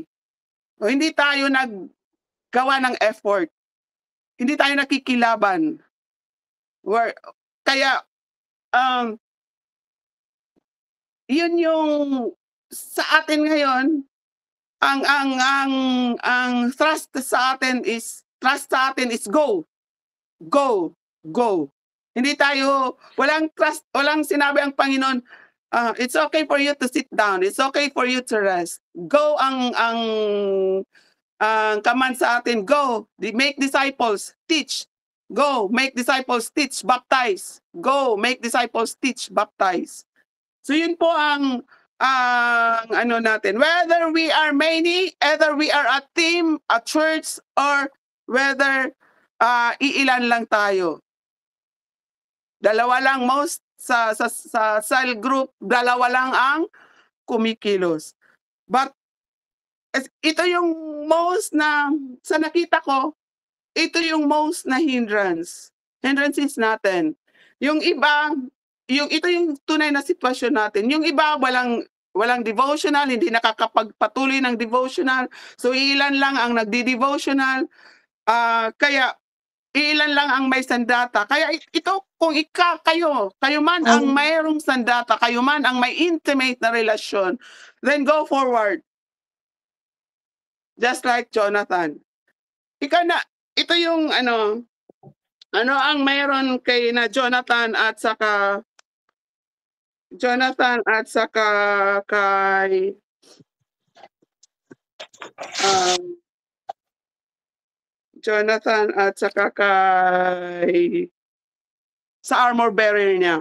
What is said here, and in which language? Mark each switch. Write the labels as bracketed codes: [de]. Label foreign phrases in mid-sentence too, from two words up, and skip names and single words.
[tl] Hindi tayo naggawa ng effort. Hindi tayo nakikilaban. Kaya yun yung sa atin ngayon, ang trust sa atin is go. Go. Hindi tayo, walang trust, walang sinabi ang Panginoon, [en] it's okay for you to sit down, it's okay for you to rest. [tl] Go ang command sa atin, [en] go, make disciples, teach. Go, make disciples, teach, baptize. Go, make disciples, teach, baptize. [tl] So yun po ang natin. [en] Whether we are many, whether we are a team, a church, or whether [tl] iilan lang tayo. Dalawa lang most sa cell group, dalawa lang ang kumikilos. But ito yung most na sa nakita ko, ito yung most na hindrances natin. Yung iba, ito yung tunay na sitwasyon natin. Yung iba walang devotional, hindi nakakapagpatuloy ng devotional. So ilan lang ang nagdi-devotional. Kaya ilan lang ang may sandata. Kaya ito, kung kayo man ang mayroong sandata, kayo man ang may intimate na relasyon, [en] then go forward. Just like Jonathan. [tl] Ito yung ano ang mayroon kay na Jonathan at saka kay Jonathan at saka kay sa armor bearer niya.